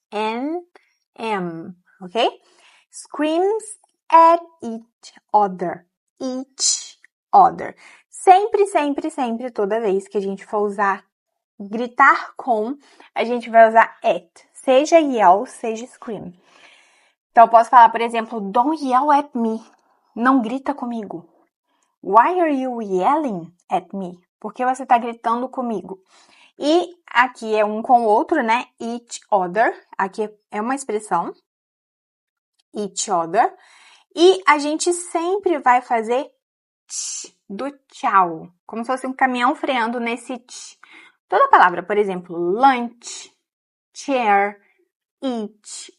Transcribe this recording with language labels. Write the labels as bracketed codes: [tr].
[en] N, M, ok? Screams at each other. Each other. [pt] Sempre, sempre, sempre, toda vez que a gente for usar gritar com, a gente vai usar at. Seja yell, seja scream. Então, eu posso falar, por exemplo, [en] don't yell at me. [pt] Não grita comigo. [en] Why are you yelling at me? [pt] Por que você tá gritando comigo? E aqui é um com o outro, né? [en] Each other. [pt] Aqui é uma expressão. Each other. E a gente sempre vai fazer tch do tchau. Como se fosse um caminhão freando nesse tch. Toda palavra, por exemplo, lunch, chair, eat.